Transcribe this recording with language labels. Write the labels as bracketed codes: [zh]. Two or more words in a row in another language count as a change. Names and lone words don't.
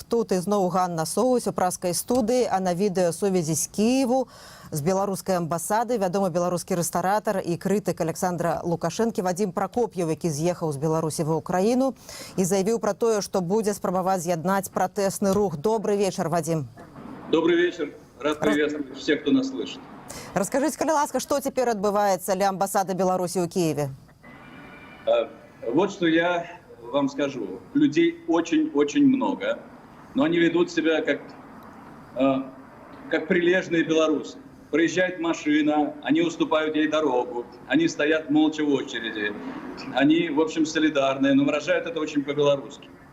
[be] Тут ізноў Ганна Соўсь у праскай студыі, а на відэасувязі з Кіеву з беларускай амбасады вядомы беларускі рэстаратар і крытык Александра Лукашэнкі Вадзім Пракоп'еў, які з'ехаў з Беларусі ва Ўкраіну і заявіў пра тое, што будзе спрабаваць з'яднаць пратэсны рух. Добрый вечар, Вадзім. [ru] Добрый вечер. Рад приветствовать всех, кто нас слышит. Расскажите, [be] калі ласка, што цяпер адбываецца ля амбасады Беларусі ў Киеве? [ru] Вот что я вам скажу. Людей очень-очень много, но они ведут себя как прилежные белорусы. Проезжает машина, они уступают ей дорогу, они стоят молча в очереди, они, в общем, солидарные, но выражают это очень по-белорусски.